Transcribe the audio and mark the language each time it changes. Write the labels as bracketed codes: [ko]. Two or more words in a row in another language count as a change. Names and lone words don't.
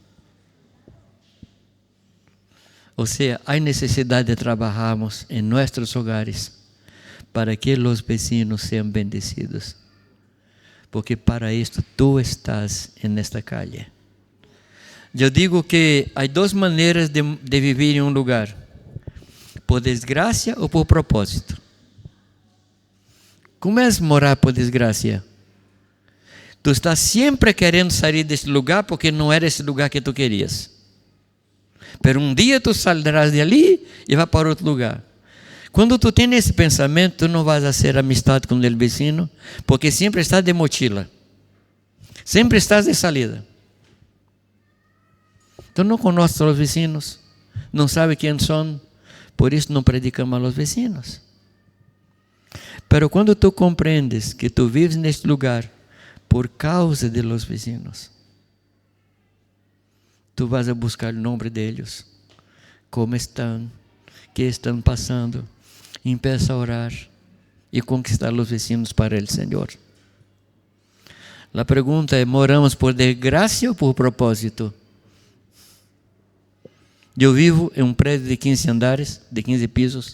[es] O sea, hay necesidad de trabajarmos en nuestros hogares para que los vecinos sean bendecidos. Porque para esto tú estás en esta calle. Yo digo que hay dos maneras de vivir en un lugar. Por desgracia [pt] ou por propósito? Como é morar por desgracia? Tu estás sempre querendo sair desse lugar porque não era esse lugar que tu querias. Pero um dia [es] tu saldrás de ali [pt] e vai para outro lugar. Quando tu tens esse pensamento, tu não [es] vas a ser [pt] amistade com o vecino, porque sempre estás de mochila. [es] Sempre estás de salida. [pt] Tu não conheces os vecinos, não sabe quem são. Por isso não predicamos [es] a los vecinos. [pt] Pero quando tu compreendes que tu vives neste lugar por causa [es] de los vecinos, tu vas a buscar [pt] o nome deles, como estão, que estão passando, [es] empieza a orar [pt] e conquistar os vecinos para o Senhor. A pergunta é: moramos por desgraça ou por propósito? Eu vivo em um prédio de 15 andares, de 15 pisos.